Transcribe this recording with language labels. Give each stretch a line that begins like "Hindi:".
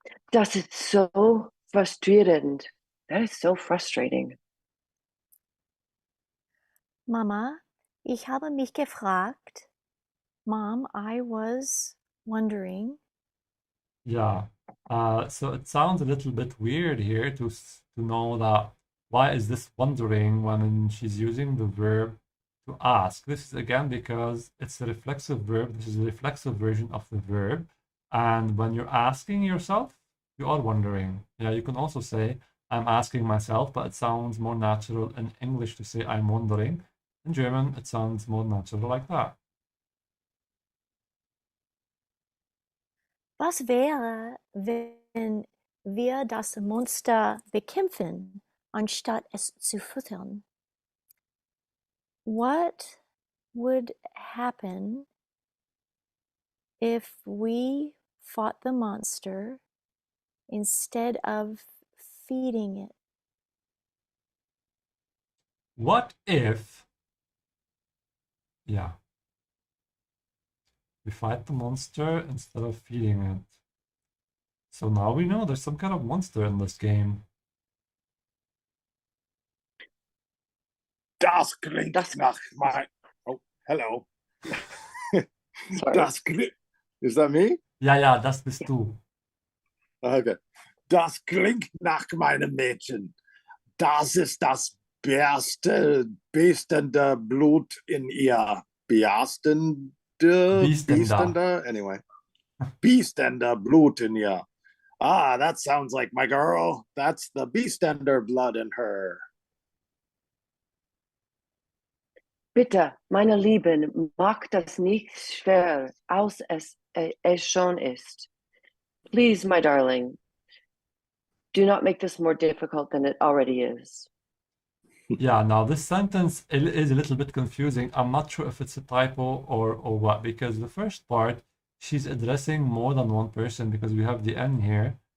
German: Das ist so frustrierend.
English: That is so frustrating.
German: Mama, ich habe mich gefragt.
English: Mom, I was wondering. Yeah. So it sounds a little bit weird here to know that why is this wondering when she's using the verb to ask. This is again because it's a reflexive verb. This is a reflexive version of the verb. And when you're asking yourself, you are wondering. Yeah, you can also say, I'm asking myself, but it sounds more natural in English to say I'm wondering. In German, it sounds more natural like that.
German: Was wäre, wenn wir das Monster bekämpfen, anstatt es zu füttern?
English: What would happen if we fought the monster instead of feeding it? What if, yeah, we fight the monster instead of feeding it? So now we know there's some kind of monster in this game.
German: Das klingt nach mein...
English: Oh, hello. Sorry.
German: Das klingt...
English: Is that me?
German: Ja, das bist du.
English: Okay.
German: Das klingt nach meinem Mädchen. Das ist das beastende Blut in ihr.
English: Beastender? Anyway.
German: Beastender Blut in ihr.
English: Ah, that sounds like my girl. That's the Beastender blood in her.
German: Bitte, meine Lieben, mach das nicht schwer, als es schon ist.
English: Please, my darling, do not make this more difficult than it already is. Yeah, now this sentence is a little bit confusing. I'm not sure if it's a typo or what, because the first part, she's addressing more than one person because we have the N here.